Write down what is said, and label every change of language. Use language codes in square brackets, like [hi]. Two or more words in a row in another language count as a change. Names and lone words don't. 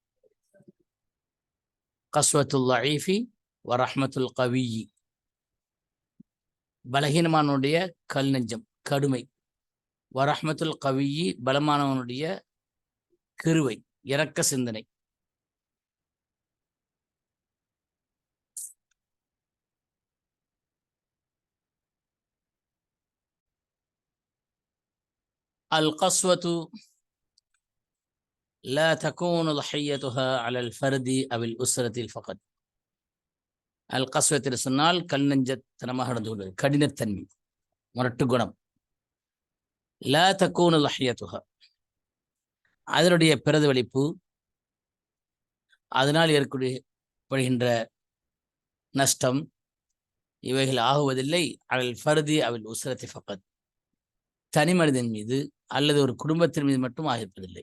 [ar] قسوة الضعيف ورحمة القوي, [ta] பலகீனமானுடைய கல் நெஞ்சம் கடுமை, [ar] ورحمة القوي, [ta] பலமானவனுடைய கிருவை இரக்க சிந்தனை. [ar] القسوة لا تكون ضحيتها على الفرد أو الأسرة فقط. القسوة [ta] என்று சொன்னால் கல் நெஞ்சத்தனமாக நடந்து கொள்வது, கடினத்தன்மை, முரட்டு குணம். [ar] لا تكون ضحيتها, [ta] அதனுடைய பிரதிபலிப்பு, அதனால் ஏற்படுகின்ற நஷ்டம், இவைகள் ஆகுவதில்லை [ar] الفرد أو الأسرة فقط, [ta] தனி மனிதன் மீது அல்லது ஒரு குடும்பத்தின் மீது மட்டும் ஆகியிருப்பதில்லை.